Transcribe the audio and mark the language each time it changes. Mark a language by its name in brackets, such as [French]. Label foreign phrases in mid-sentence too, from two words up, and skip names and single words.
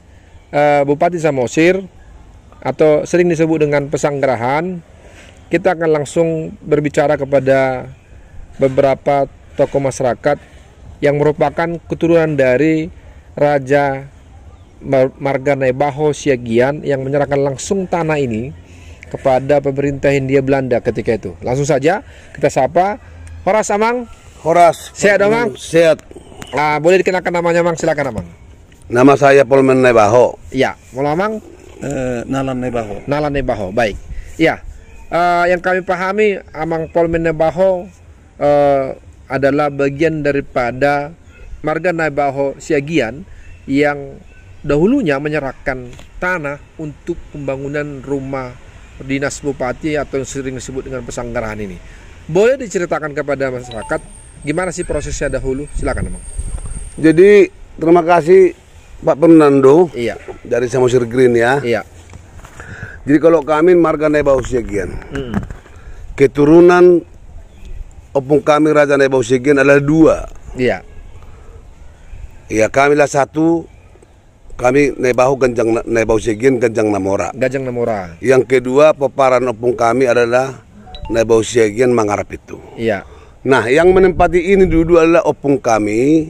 [Indonesian] Bupati Samosir atau sering disebut dengan Pesanggerahan, kita akan langsung berbicara kepada beberapa tokoh masyarakat yang merupakan keturunan dari Raja Marganaibaho Siagian yang menyerahkan langsung tanah ini kepada pemerintah Hindia Belanda ketika itu. Langsung saja kita sapa Horas Amang. Horas. Sehat Amang? Sehat. Boleh dikenalkan namanya Amang, silakan Amang. Nama saya Polmen Naibaho. Iya, mau Amang? Nalan Naibaho. Nalan Naibaho, baik. Iya, yang kami pahami Amang Polmen Naibaho adalah bagian daripada Marga Naibaho Siagian yang dahulunya menyerahkan tanah untuk pembangunan rumah dinas bupati atau yang sering disebut dengan Pesanggerahan ini. Boleh diceritakan kepada masyarakat gimana sih prosesnya dahulu? Silakan Amang. Jadi terima kasih Pak Fernando. Iya. Dari Samosir Green ya. Iya. Jadi kalau kami Marga Naibaho Siagian, keturunan opung kami Raja Naibaho Siagian adalah 2. Iya. Ya, kami lah 1. Kami Naibaho Ganjang Naibaho Siagian Ganjang Namora. Ganjang Namora. Yang kedua peparan opung kami adalah Naibaho Siagian Mangarap itu. Iya. Nah, yang menempati ini dulu adalah opung kami,